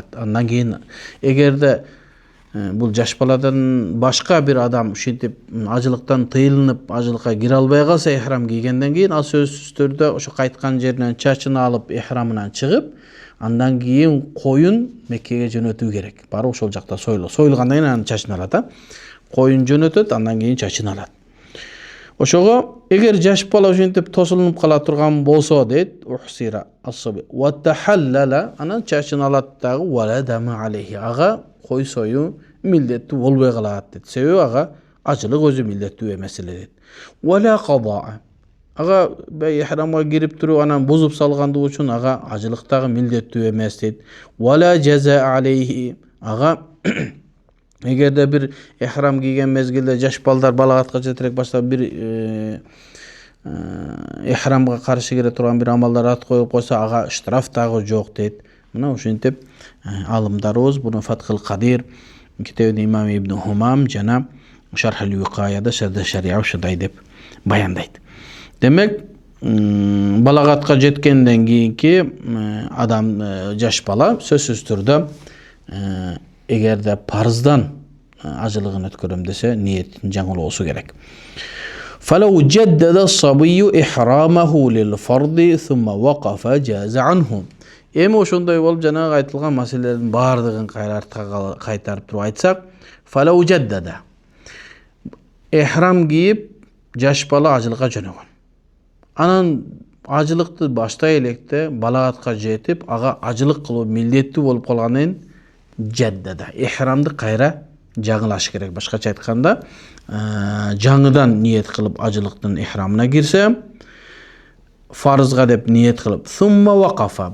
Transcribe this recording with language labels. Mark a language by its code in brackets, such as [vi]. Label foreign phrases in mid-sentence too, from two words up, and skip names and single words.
[ky] Андан кийин эгерде бул жаш баладан башка бир адам ушинтип ажылыктан тыйылынып, ажылыкка кире албай калса ихрам кийгенден кийин, ал сөзсүз түрдө ошо кайткан жеринен чачын алып, ихрамынан чыгып, андан кийин коюн Меккеге жөнөтүү керек. Барып ошол жакта сойлгандан кийин анын чачын алат. Коюн жөнөтөт, андан кийин чачын алат. Ошого эгер жаш бала ушинтип тосулунуп кала турган болсо дейт, [ar] أحصر الصبي وتحلل, [ky] анан чачын алат дагы [ar] ولا دم عليه. [ky] Ага кой сою милдеттүү болбой калат дейт. Себеби ага ажылык өзү милдеттүү эмес эле дейт. [ar] ولا قضاء. [ky] Ага ихрамга кирип туруп анан бузуп салгандыгы үчүн ага ажылыктагы милдеттүү эмес дейт. [ar] ولا جزاء عليه. [ky] Ага эгерде бир ихрам кийген мезгилде жаш балдар балагатка жетерек баштап бир ихрамга каршы келе турган бир амалдар ат коюп койсо, ага штраф дагы жок дейт. Мына ушинтип алымдарыбыз буну Фатхул Кадир китебинде имам Ибн Хумам жана Шархул Викаяда Шарда Шария ушундай деп баяндайт. Демек, балагатка жеткенден кийинки адам жаш бала сөзсүз түрдө эгерде парыздан ажылыгын өткөрөм десе, ниетин жаңылоосу керек. [ar] فلو جدد الصبي إحرامه للفرض ثم وقف جاز عنه. [ky] Эми ошондой болуп жанагы айтылган маселелердин баардыгын кайтарып туруп айтсак, [ar] فلو جدد [ky] ихрам кийип жаш бала ажылыкка жөнөгөн. Анан ажылыкты баштай электе балагатка жетип, ага ажылык кылуу милдеттүү болуп калганын жаддада. Ихрамды кайра жаңылаш керек. Башкача айтканда, жаңыдан ниет кылып ажылыктын ихрамына кирсе, фарызга деп ниет кылып, [ar] ثم وقف.